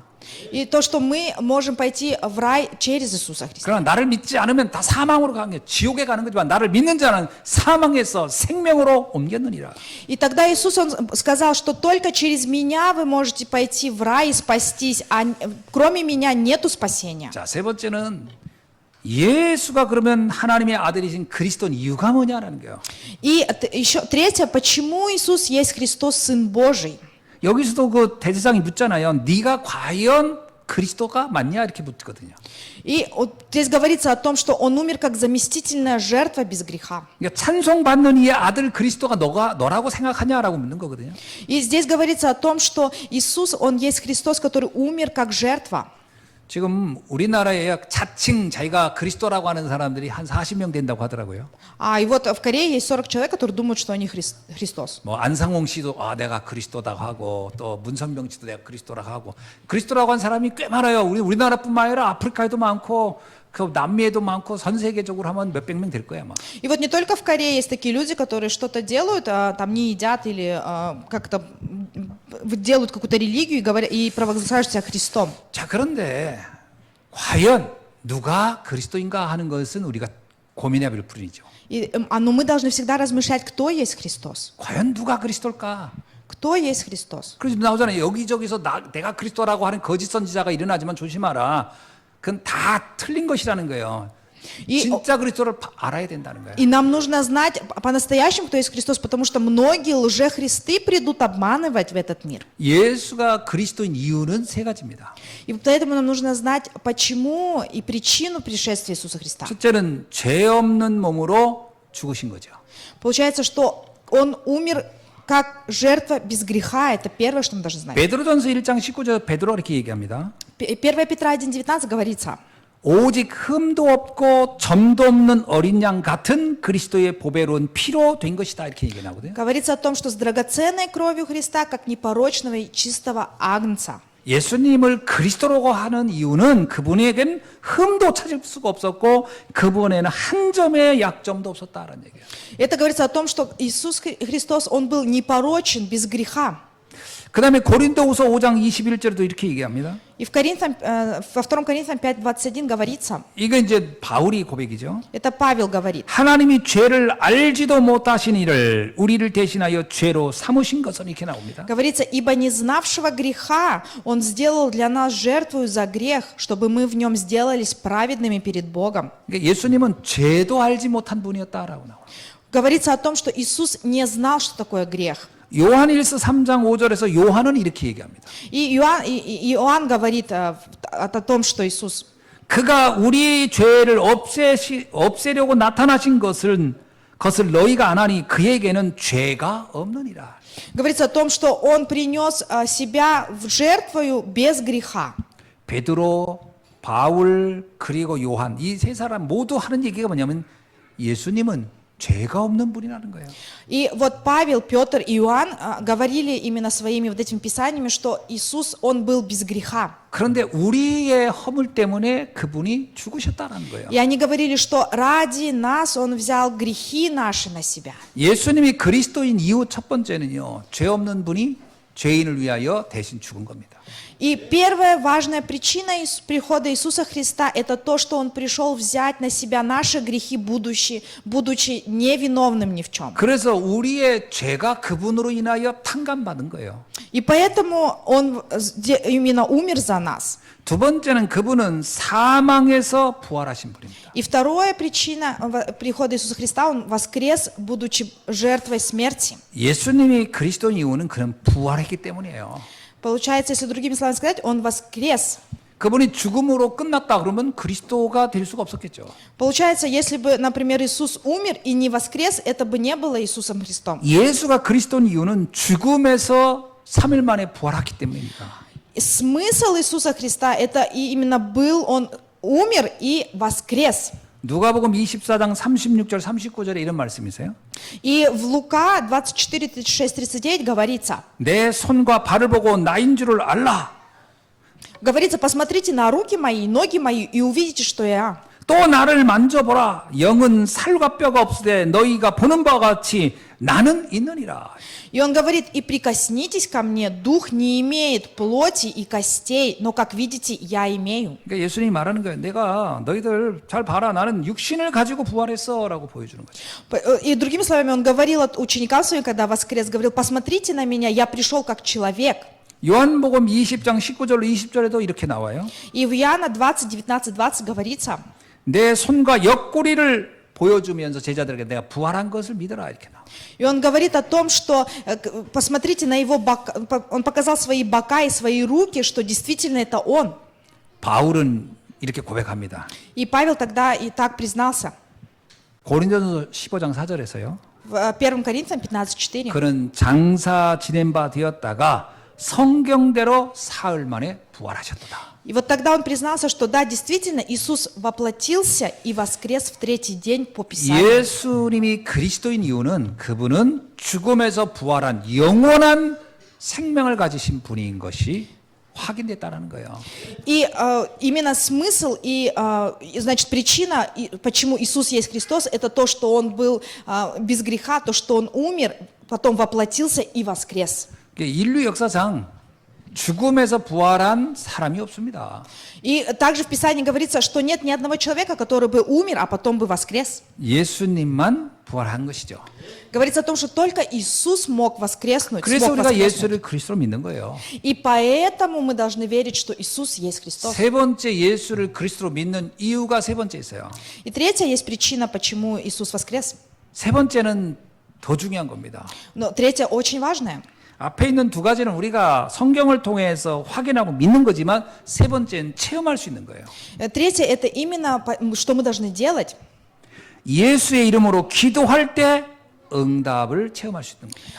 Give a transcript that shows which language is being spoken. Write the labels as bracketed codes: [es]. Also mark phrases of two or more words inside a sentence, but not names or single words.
[ru] И то, что мы можем пойти в рай через Иисуса Христа. [ko] 그러나 나를 믿지 않으면 다 사망으로 가는 게 지옥에 가는 거지만 나를 믿는 자는 사망에서 생명으로 옮겼느니라. [ru] И тогда Иисус, Он сказал, что только через меня вы можете пойти в рай и спастись, а кроме меня нету спасения. [ko] 자, 세 번째는 예수가 그러면 하나님의 아들이신 그리스도인 이유가 뭐냐라는 거예요. [ru] И еще третье, почему Иисус есть Христос, Сын Божий? [ko] 여기서도 그 대제사장이 묻잖아요. 네가 과연 그리스도가 맞냐 이렇게 묻거든요. [ru] И вот здесь говорится о том, что Он умер как заместительная жертва без греха. [ko] 그러니까 찬송받는 이의 아들 그리스도가 너라고 생각하냐라고 묻는 거거든요. [ru] И здесь говорится о том, что Иисус, Он есть Христос, который умер как жертва. [ko] 지금 우리나라에 자칭 자기가 그리스도라고 하는 사람들이 한 40명 된다고 하더라고요. [ru] И вот в Корее есть 40 человек, которые думают, что они Христос. [ko] 뭐 안상홍 씨도 내가 그리스도라고 하고 또 문선병 씨도 내가 그리스도라고 하고 그리스도라고 한 사람이 꽤 많아요. 우리나라뿐만 아니라 아프리카에도 많고 그 남미에도 많고 전 세계적으로 하면 몇백 명 될 거야 아마. [ru] И вот не только в Корее есть такие люди, которые что-то делают, там не едят или как-то делают какую-то религию и провозглашают себя Христом. [ko] 자, 그런데 과연 누가 그리스도인가 하는 것은 우리가 고민해 볼 뿐이죠. [ru] Но мы должны всегда размышлять, кто есть Христос. [ko] 과연 누가 그리스도일까? [ru] Кто есть Христос? [ko] 그래서 나오잖아요. 여기저기서 내가 그리스도라고 하는 거짓 선지자가 일어나지만 조심하라. 그건 다 틀린 것이라는 거예요. 진짜 그리스도를 알아야 된다는 거예요. [ru] И нам нужно знать по-настоящему, кто есть Христос, потому что многие лжехристы придут обманывать в этот мир. [ko] 예수가 그리스도인 이유는 세 가지입니다. [ru] И поэтому нам нужно знать, почему и причину пришествия Иисуса Христа. [ko] 첫째는 죄 없는 몸으로 죽으신 거죠. [ru] Получается, что Он умер как жертва без греха. Это первое, что мы должны знать. [ko] 베드로전서 1장 19절 베드로가 이렇게 얘기합니다. [ru] 1 Петра 1:19 говорится. [ko] 오직 흠도 없고 점도 없는 어린 양 같은 그리스도의 보배로운 피로 된 것이다 이렇게 얘기 나거든요. [ru] Говорится о том, что с драгоценной кровью Христа, как непорочного и чистого агнца. [ko] 예수님을 그리스도라고 하는 이유는 그분에겐 흠도 찾을 수가 없었고 그분에는 한 점의 약점도 없었다라는 얘기예요. [ru] Это говорится о том, что Иисус Христос, Он был непорочен, без греха. [ko] 그 다음에 고린도후서 5장 21절에도 이렇게 얘기합니다. [ru] И во 2 Коринфянам 5:21 говорится, [ko] 이게 이제 바울이 고백이죠. [ru] это Павел говорит, [ko] 하나님이 죄를 알지도 못하신 이를 우리를 대신하여 죄로 삼으신 것은 이렇게 나옵니다. [ru] говорится, ибо не знавшего греха Он сделал для нас жертву за грех, чтобы мы в нем сделались праведными перед Богом. [ko] 그러니까 예수님은 죄도 알지 못한 분이었다라고 나와요. [ru] Говорится о том, что Иисус не знал, что такое грех. [ko] 요한일서 3장 5절에서 요한은 이렇게 얘기합니다. [ru] И Иоанн говорит о том, что Иисус, [ko] 그가 우리 죄를 없애려고 나타나신 것을 너희가 안 하니 그에게는 죄가 없느니라. [ru] говорится о том, что Он принес себя в жертвою без греха. [ko] 베드로, 바울 그리고 요한 이 세 사람 모두 하는 얘기가 뭐냐면 예수님은 죄가 없는 분이라는 거예요. [ru] И вот Павел, Петр и Иоанн говорили именно своими вот этими писаниями, что Иисус, Он был без греха. [ko] 그런데 우리의 허물 때문에 그분이 죽으셨다는 거예요. [ru] И они говорили, что ради нас Он взял грехи наши на себя. [ko] 예수님이 그리스도인 이유 첫 번째는요. 죄 없는 분이 죄인을 위하여 대신 죽은 겁니다. [ru] И первая важная причина прихода Иисуса Христа – это то, что Он пришел взять на себя наши грехи, будучи невиновным ни в чем. [ko] 그래서 우리의 죄가 그분으로 인하여 탕감받은 거예요. [ru] И поэтому Он именно умер за нас. [ko] 두 번째는 그분은 사망에서 부활하신 분입니다. [ru] И вторая причина прихода Иисуса Христа – Он воскрес, будучи жертвой смерти. [ko] 예수님이 그리스도인 이유는 그는 부활했기 때문이에요. [ru] Получается, если другими словами сказать, Он воскрес. [ko] 그분이 죽음으로 끝났다 그러면 그리스도가 될 수가 없었겠죠. [ru] Получается, если бы, например, Иисус умер и не воскрес, это бы не было Иисусом Христом. [ko] 예수가 그리스도인 이유는 죽음에서 3일 만에 부활했기 때문입니다. [ru] Смысл Иисуса Христа – это именно был, Он умер и воскрес. [ko] 누가복음 24장 36절 39절에 이런 말씀이 있어요. [ru] И в Лука 24, 36, 39 говорится, [ko] 내 손과 발을 보고 나인 줄을 알라. [ru] говорится, посмотрите на руки мои, ноги мои и увидите, что я. [ko] 또 나를 만져보라. 영은 살과 뼈가 없으되 너희가 보는 바와 같이 나는 있느니라. [ru] И он говорит, и прикоснитесь ко мне, дух не имеет плоти и костей, но, как видите, я имею. [ko] 그러니까 예수님이 말하는 거예요. 내가 너희들 잘 봐라. 나는 육신을 가지고 부활했어라고 보여주는 거죠. [ru] И другими словами, он говорил ученикам своим, когда воскрес, говорил, посмотрите на меня, я пришел как человек. [ko] 요한복음 20장 19절로 20절에도 이렇게 나와요. [ru] И в Иоанна 20, 19, 20 говорится, [ko] 내 손과 옆구리를 보여주면서 제자들에게 내가 부활한 것을 믿어라 이렇게 나와. [ru] И он говорит о том, что посмотрите на его бока, он показал свои бока и свои руки, что действительно это он. [ko] 바울은 이렇게 고백합니다. [ru] И Павел тогда и так признался. [ko] 고린도전서 15장 4절에서요. [ru] В 1 Коринфянам 15:4. [ko] 그는 장사 지낸 바 되었다가 성경대로 사흘 만에 부활하셨도다. [ru] И вот тогда он признался, что да, действительно, Иисус воплотился и воскрес в третий день по Писанию. [ko] 예수님이 그리스도인 이유는 그분은 죽음에서 부활한 영원한 생명을 가지신 분인 것이 확인됐다는 거예요. [ru] И именно смысл и, значит, причина, почему Иисус есть Христос, это то, что Он был без греха, то, что Он умер, потом воплотился и воскрес. [ko] 인류 역사상 죽음에서 부활한 사람이 없습니다. [ru] И также в Писании говорится, что нет ни одного человека, который бы умер, а потом бы воскрес. [ko] 예수님만 부활한 것이죠. [ru] Говорится о том, что только Иисус мог воскреснуть. [ko] 그래서 [ru] смог [ko] 우리가 [ru] воскреснуть. [ko] 예수를 그리스도로 믿는 거예요. [ru] И поэтому мы должны верить, что Иисус есть Христос. [ko] 세 번째 예수를 그리스도로 믿는 이유가 세 번째 있어요. [ru] И третья есть причина, почему Иисус воскрес. [ko] 세 번째는 더 중요한 겁니다. [ru] Но третья очень важная. [ko] 앞에 있는 두 가지는 우리가 성경을 통해서 확인하고 믿는 거지만 세 번째는 체험할 수 있는 거예요. [ru] Третье – это именно, что мы должны делать. [ko] 예수의 이름으로 기도할 때 응답을 체험할 수 있는 겁니다.